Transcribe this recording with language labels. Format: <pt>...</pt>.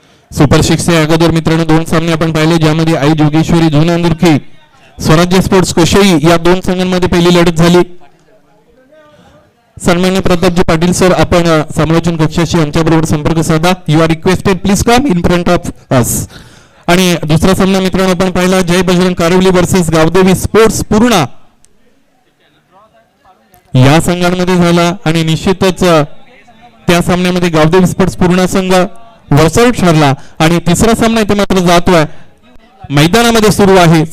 <mr>Super 6 अगोदर मित्रांनो 2 सामने आपण पाहिले ज्यामध्ये आई जोगेश्वरी जुना अंदुर्की स्वराज्य स्पोर्ट्स कोशेळी या 2 संघांमध्ये पहिली लढत झाली. सन्मान्य प्रतापजी पाटील सर आपण समालोचन कक्षाशी आमच्याबरोबर संपर्क साधा.</mr> <en>You are requested please come in front of us.</en> <mr>आणि दुसरा सामना मित्रांनो आपण पाहिला जय बजरंग कारवली वर्सेस गावदेवी स्पोर्ट्स पूर्णा या संघांमध्ये झाला आणि निश्चितच त्या सामन्यामध्ये गावदेवी स्पोर्ट्स पूर्णा संघ वर्सआउट ठरला. आणि तिसरा सामना इथे मात्र जातोय मैदानामध्ये सुरू आहे.</mr>